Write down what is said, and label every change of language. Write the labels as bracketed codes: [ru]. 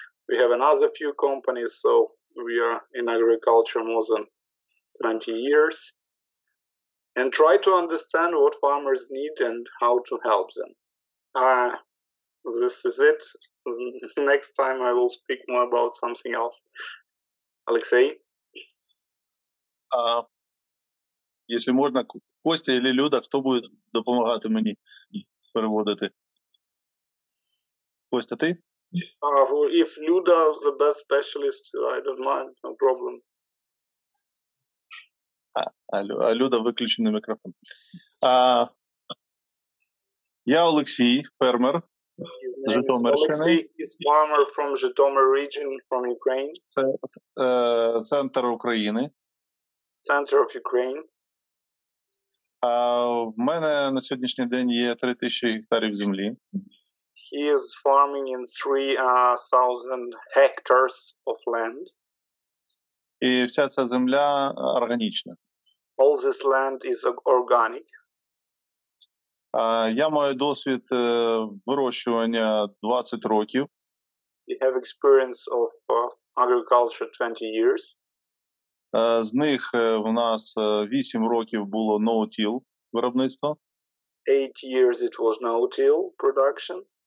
[en] We have another few companies, so we are in agriculture more than 20 years, and try to understand what farmers need and how to help them. This is it. Next time I will speak more about something else. Olexiy? [uk] Якщо можна, Костя или Люда, хто буде допомагати мені переводити? Костя, ти? [en] If Luda is the best specialist, I don't mind, no problem. [uk] А Люда виключений мікрофон. Я Олексій, фермер [en] His [uk] з [en] name is [uk] Житомирщини. [en] Olexiy. He's farmer from Zhytomyr region from Ukraine, [uk] Це центр України. [en] center of Ukraine. [uk] В мене на сьогоднішній день є 3000 гектарів землі. [en] He is farming in 3,000 hectares of land. [uk] І вся ця земля органічна. [en] All this land is organic. [uk] Я маю досвід вирощування 20 років. [en] We have experience of agriculture 20 years. [uk] З них в нас 8 років було no-till виробництво. [en] 8 years it was no-till production.